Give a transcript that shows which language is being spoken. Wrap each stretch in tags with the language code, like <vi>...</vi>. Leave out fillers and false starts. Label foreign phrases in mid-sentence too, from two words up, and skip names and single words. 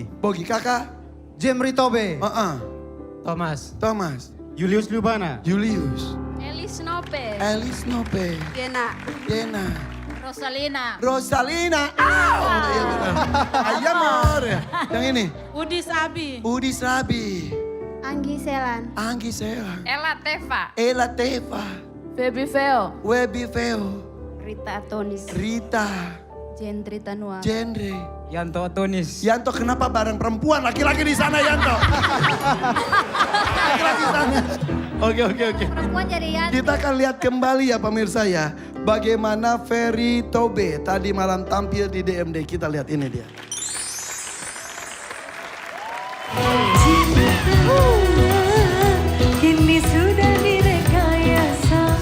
<id>Bogi. Kakak? Jemri Tobe. Thomas. Thomas. Julius Lubana. Julius. Elis Nope. Elis Nope. Gena. Dena. Rosalina. Rosalina. Iya benar. Ayamor. Yang ini? Udis Abi. Udis Rabi. Anggi Selan. Anggi Selan. Ella Teva. Ella Teva. Baby Veo. Webi Veo. Rita Tonis. Rita. Jendri Tanua. Genre. Yanto Tonis. Yanto kenapa bareng perempuan? Laki-laki di sana Yanto. Laki-laki di sana. Oke. Perempuan jadi Yanti. Kita akan lihat kembali ya pemirsa ya. Bagaimana Ferry Tobe tadi malam tampil di DMD. Kita lihat ini dia. Kini sudah direkayasa.</id>